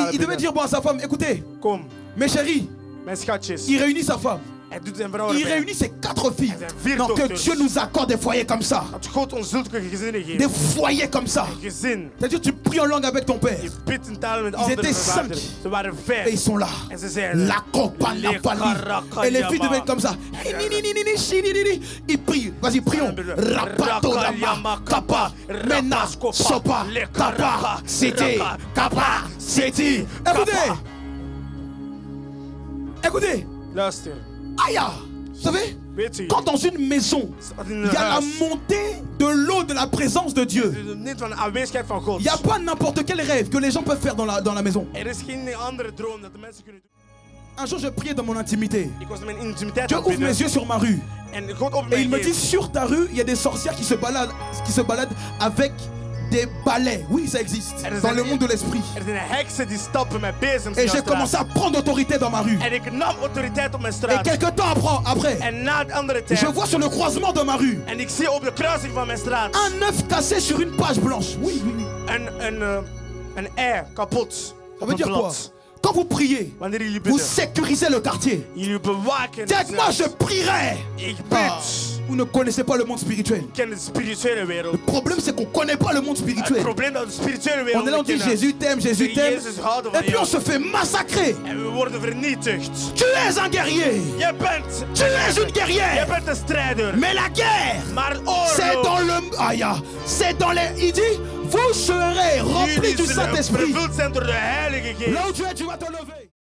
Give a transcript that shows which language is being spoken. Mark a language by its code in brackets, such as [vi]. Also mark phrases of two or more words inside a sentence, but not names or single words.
[nl] krankentaal [fr] devait [nl] bidden. [fr] dire bon à sa femme, écoutez, [nl] Kom, [fr] mes chéris, [nl] mijn schatjes. [fr] il réunit sa femme. [nl] Hij doet zijn vrouw [fr] Il [nl] erbij. [fr] réunit ses 4 filles. [nl] En zijn 4 [fr] Non, que [nl] dochters. [fr] Dieu nous accorde des foyers comme ça. [nl] Dat God ons zulke gezinnen geeft. [fr] Des foyers comme ça. [nl] Een gezin. [fr] C'est-à-dire tu pries en langue avec ton père. [nl] Je bidt in taal met [fr] Ils [nl] andere [fr] étaient [nl] verwanteren. [fr] 5. [nl] Ze waren [fr] Et ils [nl] 5. [fr] sont là. [nl] En ze zijn er. [fr] La compagnie. Et les filles deviennent comme ça. Ils prient. Vas-y, prions. Rapato lama kapa. Mena sopa kapa. C'était kapa. C'était. Écoutez. Écoutez. [nl] Luister. [fr] Aïe. Vous savez, [nl] Weet je, [fr] quand dans une maison, [nl] in [fr] il [nl] een [fr] y a la [nl] huis, [fr] montée de l'eau de la présence de Dieu. [nl] niet van de aanwezigheid van God. [fr] Il n'y a pas n'importe quel rêve que les gens peuvent faire dans la maison. [nl] Er is geen andere droom dat de mensen kunnen doen. [fr] Un jour, je priais dans mon intimité. [nl] Ik was in mijn intimiteit [fr] Dieu [nl] aan het [fr] ouvre mes [nl] bidden. [fr] yeux sur ma rue. [nl] En God opent [fr] Et il me [nl] mijn [fr] dit, [nl] geest. [fr] sur ta rue, il y a des sorcières qui se baladent avec des balais. Oui, ça existe. Dans le monde de l'esprit. [nl] Er zijn heksen die stappen met bezems [fr] Et [nl] in [fr] j'ai [nl] jouw [fr] commencé [nl] straat. [fr] à prendre autorité dans ma rue. [nl] En ik nam autoriteit op mijn [fr] Et [nl] straat. [fr] quelques temps après, [nl] En na het andere tijd. [fr] je vois sur le croisement de ma rue [nl] En ik zie op de kruising van mijn straat. [fr] un œuf cassé sur une page blanche. Oui, oui, oui. [nl] Een ei kapot. [fr] Ça veut dire quoi? Quand vous priez, [nl] Wanneer jullie [fr] vous [nl] bidden. [fr] sécurisez le quartier. [nl] Jullie bewaken. [fr] Dis avec moi, je prierai. [nl] Ik Ah, bid. [fr] vous ne connaissez pas le monde spirituel. [nl] Ik ken de spirituele wereld. [fr] Le problème, c'est qu'on ne connaît pas le monde [nl] Het [fr] spirituel. [nl] probleem dat de spirituele wereld [fr] On est là, on dit [nl] niet kennen. [fr] Jésus t'aime, Jésus t'aime. [nl] Jezus houden van [fr] Et puis on [nl] jou. [fr] se fait massacrer. [nl] En we worden vernietigd. [fr] Tu es un guerrier. [nl] Je bent. [fr] Tu es une [nl] Je [fr] guerrière. [nl] bent een strijder. [fr] Mais la guerre, [nl] Maar [fr] c'est [nl] oorlog. [fr] dans le... Aïe, c'est dans les... Il dit, vous serez remplis [nl] Jullie [fr] du [nl] zullen [fr] Saint-Esprit. [nl] vervuld zijn door de Heilige Geest. [fr] Là où tu es, tu vas te lever.